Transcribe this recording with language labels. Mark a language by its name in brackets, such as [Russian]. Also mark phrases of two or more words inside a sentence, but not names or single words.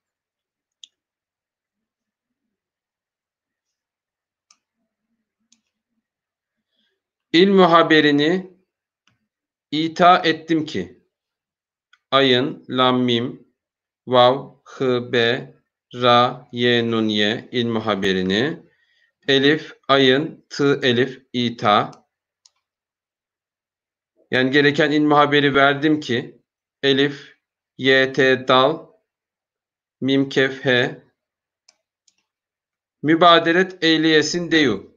[Turkish] ilmu haberini ita ettim ki ayın, lam, mim, vav, hı, be, ra, ye, nun, ye ilmu haberini elif, ayın, tı, elif, ita yani gereken ilmu haberi verdim ki elif, y, t, dal, mim, kef, he mübaderet eyleyesin deyu.